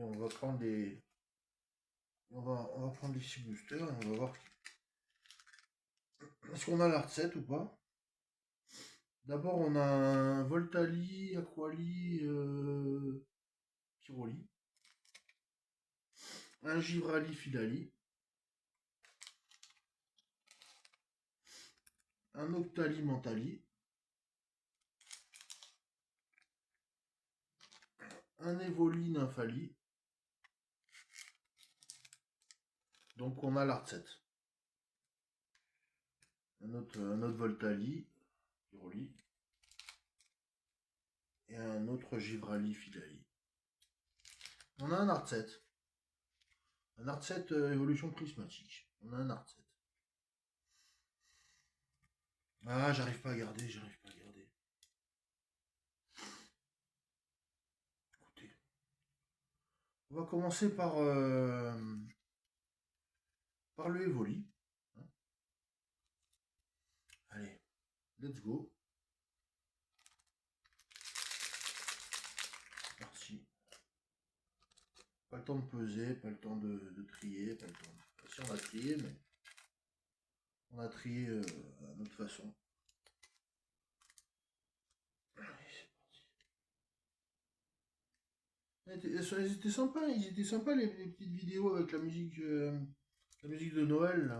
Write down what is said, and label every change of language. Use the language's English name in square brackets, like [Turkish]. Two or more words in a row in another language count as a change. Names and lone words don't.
[French] prendre les... On va prendre les 6 boosters et on va voir est-ce qu'on a la recette ou pas. D'abord, on a un Voltali, Aquali, Pyroli, un Givrali, Filali, un Octali, Mentali, un Evoli, Nymphali. Donc on a la recette. Un autre Voltali, Pyroli, et un autre Givrali, Filali. On a un [English] art set. [French] Un [English] art set [French] évolution prismatique. On a un [English] art set. [French] Ah, j'arrive pas à garder, j'arrive pas à garder. Écoutez. On va commencer par le Evoli. Hein. Allez, [English] let's go. [French] Parti. Pas le temps de peser, pas le temps de trier, pas le temps de... Si on a trié, mais on a trié à notre façon. Ils étaient sympas, les petites vidéos avec la musique de Noël là.